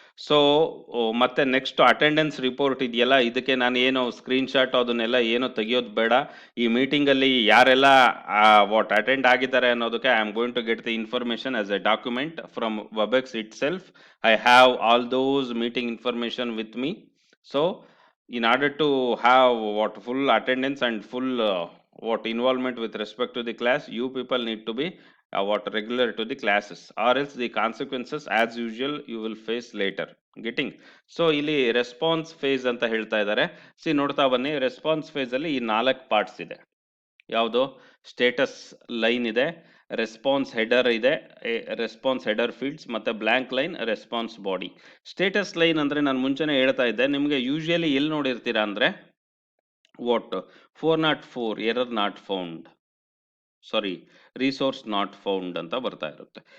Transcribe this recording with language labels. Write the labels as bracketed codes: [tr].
[kn] So ಮತ್ತೆ next attendance report ಇದೆಯಲ್ಲ, ಇದಕ್ಕೆ ನಾನು ಏನು ಸ್ಕ್ರೀನ್ಶಾಟ್ ಅದನ್ನೆಲ್ಲ ಏನು ತೆಗಿಯೋದು ಬೇಡ. ಈ ಮೀಟಿಂಗಲ್ಲಿ ಯಾರೆಲ್ಲ ವಾಟ್ ಅಟೆಂಡ್ ಆಗಿದ್ದಾರೆ ಅನ್ನೋದಕ್ಕೆ [en] I am going to get the information as a document from Webex itself. I have all those meeting information with me. [kn] So [en] in order to have what full attendance and full what involvement with respect to the class, you people need to be what regular to the classes, or else the consequences as usual you will face later. Getting? [kn] So ಇಲ್ಲಿ response face ಅಂತ ಹೇಳ್ತಾ ಇದ್ದಾರೆ. ನೋಡ್ತಾ ಬನ್ನಿ, response face ಅಲ್ಲಿ ಈ 4 parts ಇದೆ. ಯಾವುದು? ಸ್ಟೇಟಸ್ ಲೈನ್ ಇದೆ, ರೆಸ್ಪಾನ್ಸ್ ಹೆಡರ್ ಇದೆ, ರೆಸ್ಪಾನ್ಸ್ ಹೆಡರ್ ಫೀಲ್ಡ್ಸ್, ಮತ್ತೆ blank line response body. Status line ಅಂದ್ರೆ ನಾನು ಮುಂಚೆನೇ ಹೇಳ್ತಾ ಇದ್ದೆ ನಿಮಗೆ, ಯೂಶುವಲಿ ಎಲ್ಲಿ ನೋಡಿರ್ತೀರಾ ಅಂದ್ರೆ what [en] 404 error not found, [kn] sorry resource not found ಅಂತ ಬರ್ತಾ ಇರುತ್ತೆ.